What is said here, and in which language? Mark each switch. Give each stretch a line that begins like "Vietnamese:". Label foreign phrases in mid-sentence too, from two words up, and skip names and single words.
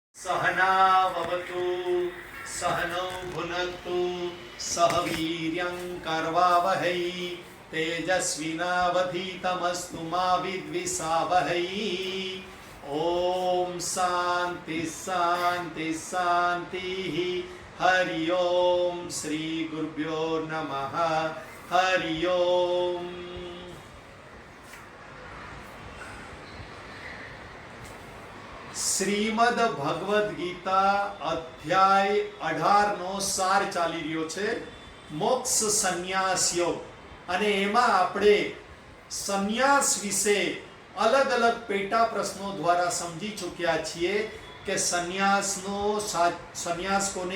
Sanskrit: सहनावतु सहनौ भुनक्तु सह वीर्यं करवावहै तेजस्विनावधीतमस्तु मा विद्विषावहै। ओम शांति शांति शांति। हरि ओम श्री गुरुभ्यो नमः। हरि ओम।
Gujarati: શ્રીમદ ભગવદ ગીતા અધ્યાય 18 નો સાર ચાલી રહ્યો છે, મોક્ષ સંન્યાસ યોગ। અને એમાં આપણે સંન્યાસ વિશે અલગ અલગ પેટા પ્રશ્નો દ્વારા સમજી ચૂક્યા છીએ કે સંન્યાસ કોને